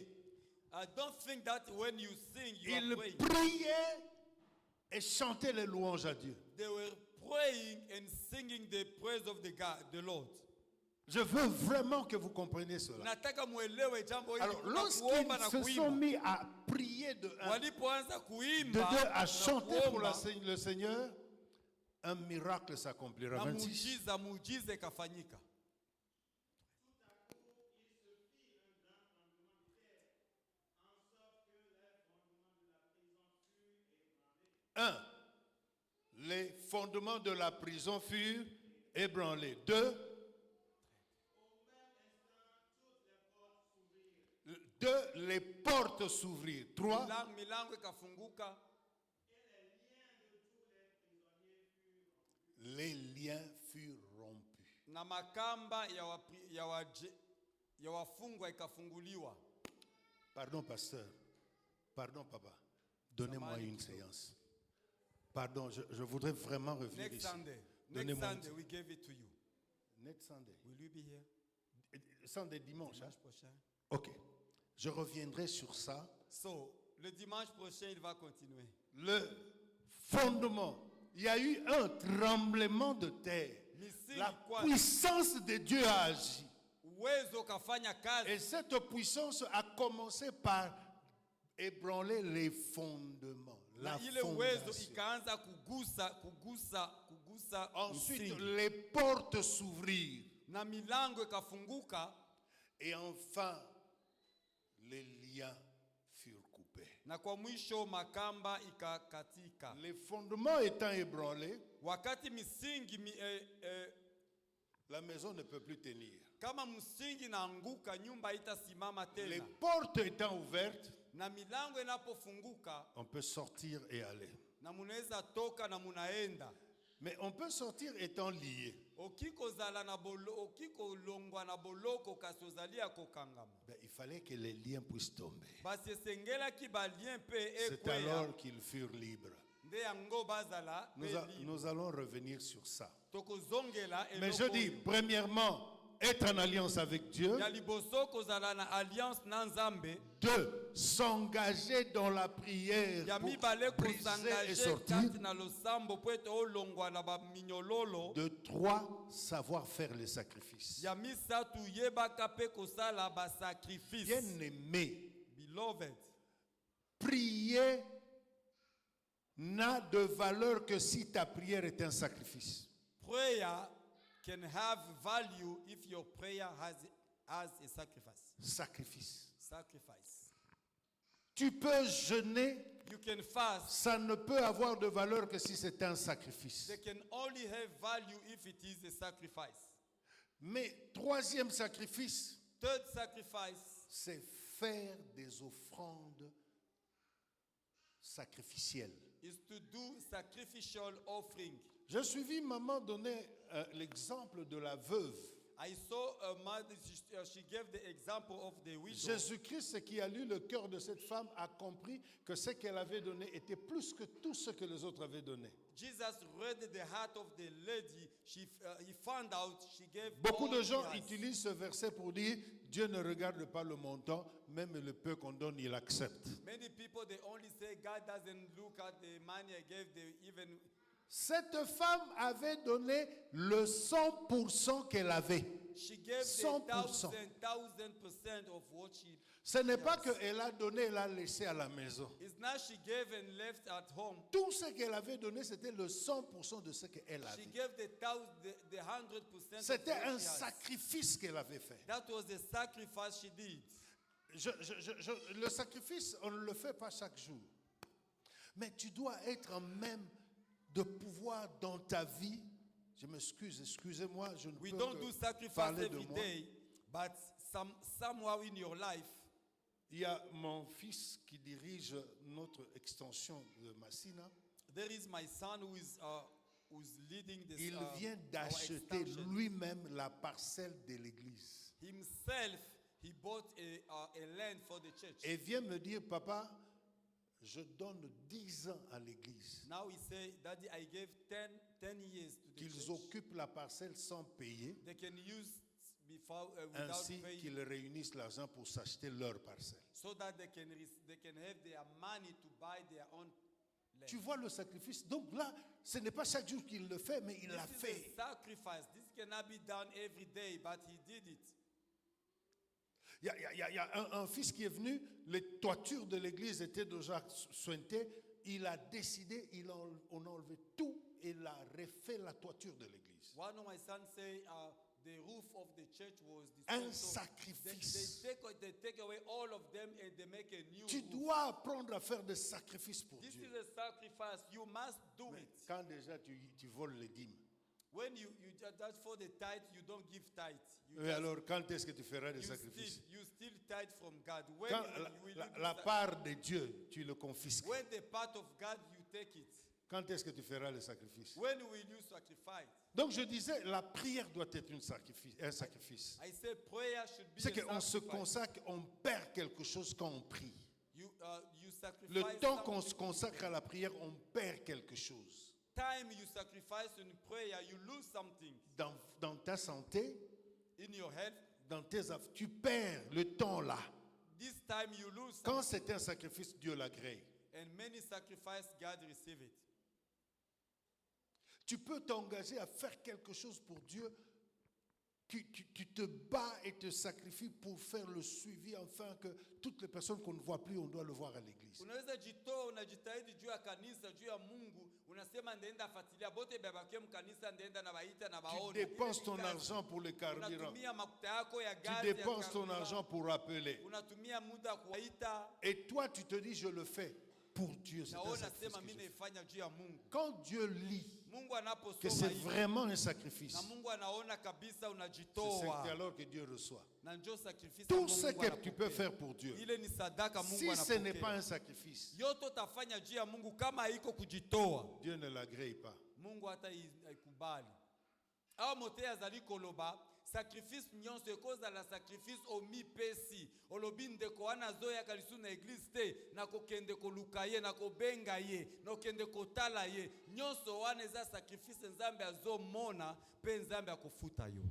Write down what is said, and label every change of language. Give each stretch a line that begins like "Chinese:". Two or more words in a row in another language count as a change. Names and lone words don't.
English: I don't think that when you sing, you are
French: Ils
English: praying.
French: priaient et chanter les louanges à Dieu.
English: They were praying and singing the praise of the Lord.
French: Je veux vraiment que vous compreniez cela.
Swahili: Nataka muelewe jambo hili.
French: Alors,
Swahili: Kuna
French: lorsqu'ils
Swahili: kuomba na
French: se sont
Swahili: kuimba.
French: mis à prier de un,
Swahili: Walipoanza
French: de
Swahili: kuimba
French: deux, à
Swahili: na
French: chanter pour
Swahili: kuomba,
French: le Seigneur, un miracle s'accomplira.
Swahili: na 26. muujiza ikafanyika.
French: Un, les fondements de la prison furent ébranlés. Deux, les portes s'ouvrirent. Trois,
Swahili: Milango ikafunguka,
French: les liens furent rompus.
Swahili: na makamba ya wafungwa ikafunguliwa.
French: Pardon, pasteur. Pardon, papa. Donnez-moi
Swahili: Samani
French: une
Swahili: kidogo.
French: séance. Pardon, je voudrais vraiment revenir
English: Next
French: ici.
English: Sunday. Next
French: Donnez-moi
English: Sunday,
French: une-
English: we gave it to you. Next Sunday. Will you be here? Sunday,
French: dimanche. Hein? Dimanche prochain. Ok. Je reviendrai sur ça. So, le dimanche prochain, il va continuer. Le fondement. Il y a eu un tremblement de terre.
Swahili: Misingi
French: La
Swahili: kwa
French: puissance de Dieu a agi.
Swahili: uwezo kafanya kazi.
French: Et cette puissance a commencé par ébranler les fondements.
Swahili: Na
French: La
Swahili: ile uwezo
French: fondation.
Swahili: ikaanza kugusa
French: Ensuite,
Swahili: msingi.
French: les portes s'ouvrirent.
Swahili: Na milango ikafunguka,
French: Et enfin, les liens furent coupés.
Swahili: na kwa mwisho makamba ikakatika.
French: Les fondements étant ébranlés,
Swahili: Wakati misingi
French: la maison ne peut plus tenir.
Swahili: kama msingi naanguka, nyumba itasimama
French: Les
Swahili: tena.
French: portes étant ouvertes,
Swahili: Na milango inapofunguka,
French: on peut sortir et aller.
Swahili: na munaweza toka na munaenda.
French: Mais on peut sortir étant lié.
Lingala: Okikozala na okikolongwa na boloko kasozalia kokangama.
French: Ben, il fallait que les liens puissent tomber.
Lingala: Basi esengelaki balien mpe
French: C'est
Lingala: ekweya.
French: alors qu'ils furent libres.
Lingala: Nde yango bazala pe libre.
French: Nous allons revenir sur ça.
Lingala: Tokozongela
French: Mais je
Lingala: eloko
French: dis,
Lingala: oyo.
French: premièrement, être en alliance avec Dieu.
Lingala: Ya liboso kozala na alliance na Nzambe.
French: Deux, s'engager dans la prière
Lingala: Ya
French: pour
Lingala: mibale
French: briser et
Lingala: kosangaje
French: sortir.
Lingala: kati na losambo po ete olongwa na baminyololo.
French: De trois, savoir faire les sacrifices.
Lingala: Ya misatu yebaka pe kosala basacrifice.
French: Bien-aimé,
English: Beloved,
French: prier n'a de valeur que si ta prière est un sacrifice.
English: prayer can have value if your prayer has a sacrifice. Sacrifice. Sacrifice.
French: Tu peux jeûner,
English: You can fast.
French: ça ne peut avoir de valeur que si c'est un sacrifice.
English: They can only have value if it is a sacrifice.
French: Mais troisième sacrifice,
English: Third sacrifice
French: c'est faire des offrandes sacrificielles.
English: is to do sacrificial offering.
French: J'ai suivi maman donner l'exemple de la veuve.
English: I saw a mother, she gave the example of the widow.
French: Jésus-Christ, qui a lu le cœur de cette femme, a compris que ce qu'elle avait donné était plus que tout ce que les autres avaient donné.
English: Jesus read the heart of the lady. He found out she gave
French: Beaucoup
English: all
French: de gens
English: she has.
French: utilisent ce verset pour dire Dieu ne regarde pas le montant, même le peu qu'on donne, il accepte.
English: Many people, they only say God doesn't look at the money I gave, they even.
French: Cette femme avait donné le 100% qu'elle avait.
English: She gave 100%. the 1000% of what she.
French: Ce n'est pas qu'elle a donné, elle a laissé à la maison.
English: It's not she gave and left at home.
French: Tout ce qu'elle avait donné, c'était le 100% de ce qu'elle
English: She
French: avait.
English: gave the 100%.
French: C'était
English: of what
French: un
English: she has.
French: sacrifice qu'elle avait fait.
English: That was the sacrifice she did.
French: Le sacrifice, on ne le fait pas chaque jour. Mais tu dois être en même de pouvoir dans ta vie. Je m'excuse, excusez-moi, je ne
English: We
French: peux
English: don't
French: que
English: do sacrifice
French: parler de
English: every
French: moi.
English: day, but somehow in your life,
French: Il y a mon fils qui dirige notre extension de Massina.
English: there is my son who's leading this.
French: Il vient
English: our
French: d'acheter
English: extension.
French: lui-même la parcelle de l'église.
English: Himself, he bought a land for the church.
French: Et vient me dire, papa, je donne 10 ans à l'église.
English: Now he say, Daddy, I gave 10 years to the
French: Qu'ils
English: church.
French: occupent la parcelle sans payer,
English: They can use without
French: ainsi
English: paying,
French: qu'ils réunissent l'argent pour s'acheter leur parcelle.
English: so that they can have their money to buy their own
French: Tu vois le sacrifice. Donc là, ce n'est pas chaque jour qu'il le fait, mais il l'a
English: This is
French: fait.
English: a sacrifice. This cannot be done every day, but he did it.
French: Il y a un fils qui est venu, les toitures de l'église étaient déjà sointées. Il a décidé, on a enlevé tout et il a refait la toiture de l'église.
English: One of my sons say the roof of the church was
French: Un
English: destroyed. So
French: sacrifice.
English: they take away all of them and they make a new
French: Tu
English: roof.
French: dois apprendre à faire des sacrifices pour
English: This
French: Dieu.
English: is a sacrifice. You must do
French: Mais
English: it.
French: quand déjà tu voles les dîmes.
English: When you just for the tithe, you don't give tithe. You,
French: Et alors, quand est-ce que tu feras des
English: you
French: sacrifices?
English: steal tithe from God. When
French: Quand
English: will you do
French: la
English: that?
French: part de Dieu, tu le confisques.
English: When the part of God, you take it.
French: Quand est-ce que tu feras les sacrifices?
English: When will you sacrifice?
French: Donc je disais, la prière doit être un sacrifice.
English: I say prayer should be
French: C'est
English: a
French: qu'on se
English: sacrifice.
French: consacre, on perd quelque chose quand on prie.
English: You sacrifice
French: Le temps qu'on
English: something.
French: se consacre à la prière, on perd quelque chose.
English: Time you sacrifice in prayer, you lose something.
French: Dans ta santé,
English: In your health,
French: dans tes affaires, tu perds le temps là.
English: this time you lose
French: Quand
English: something.
French: c'est un sacrifice, Dieu l'agrée.
English: And many sacrifice, God receive it.
French: Tu peux t'engager à faire quelque chose pour Dieu. Tu te bats et te sacrifies pour faire le suivi afin que toutes les personnes qu'on ne voit plus, on doit le voir à l'église.
Swahili: Unaweza jitoa, unajitahidi juu ya kanisa, juu ya Mungu, unasema ndaenda fuatilia bote babake mkanisa, ndaenda na baita na
French: Tu
Swahili: baona.
French: dépenses ton argent pour le carburant.
Swahili: Unatumia makuta yako ya
French: Tu
Swahili: gari ya
French: dépenses ton
Swahili: carburant.
French: argent pour appeler.
Swahili: Unatumia muda kuwaita.
French: Et toi, tu te dis, je le fais pour Dieu. C'est
Swahili: Na
French: un
Swahili: wewe
French: sacrifice
Swahili: unasema
French: que
Swahili: mimi
French: je fais.
Swahili: naifanya juu ya Mungu.
French: Quand Dieu lit
Swahili: Mungu
French: que
Swahili: anaposoma
French: c'est
Swahili: hivi,
French: vraiment un sacrifice,
Swahili: na Mungu anaona kabisa
French: c'est
Swahili: unajitoa.
French: alors que Dieu reçoit.
Swahili: Na njoo sacrifice
French: Tout
Swahili: ambayo
French: ce
Swahili: Mungu
French: que tu
Swahili: anapokea.
French: peux faire pour Dieu,
Swahili: Ile ni sadaka Mungu
French: si ce n'est pas
Swahili: anapokea.
French: un sacrifice,
Swahili: Yote utafanya juu ya Mungu kama haiko kujitoa.
French: Dieu ne l'agrée pas.
Swahili: Mungu hata haikubali.
Lingala: Awa mote azali koloba sacrifice nyonso ekozala sacrifice omipesi olobi ndeko wana azoyaka lisu na eglise te na kokende koluka ye na kobenga ye na kokende kotala ye nyonso wana eza sacrifice nzambe azomona mpe nzambe akofuta yo.